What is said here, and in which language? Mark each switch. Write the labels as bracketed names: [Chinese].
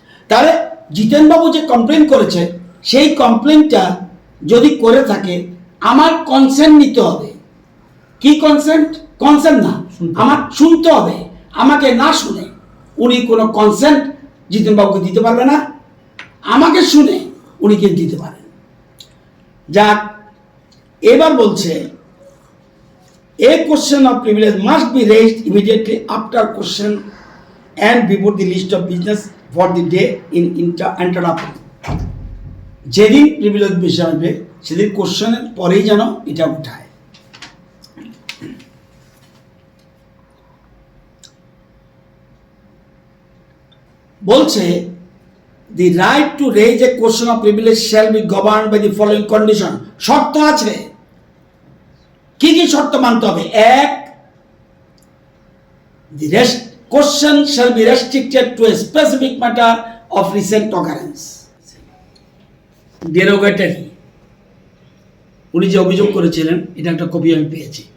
[Bangla] তাহলে জিতেনবাবু যে কমপ্লেন করেছে সেই কমপ্লেনটা যদি করে থাকে আমার কনসেন্ট নিতে হবে। কি কনসেন্ট? কনসেন্ট না, আমার শুনতে হবে। আমাকে না শুনে উনি কোনো কনসেন্ট জিতেনবাবুকে দিতে পারবে না, আমাকে শুনে উনি কিন্তু দিতে পারেন। যাক, এবার বলছে [English] a question of privilege must be raised immediately after question and before the list of business for the day in interruption. [Bangla] যেদিন প্রিভিলেজ বিষয় আসবে সেদিন কোশ্চেনের পরেই যেন এটা উঠায়। বলছে [English] the right to raise a question of privilege shall be governed by the following condition. [Bangla] শর্ত আছে, কি কি শর্ত মানতে হবে? [English] এক, the question shall be restricted to a specific matter of recent occurrence. [Bangla] Derogatory, উনি যে অভিযোগ করেছিলেন এটা একটা কপি আমি পেয়েছি।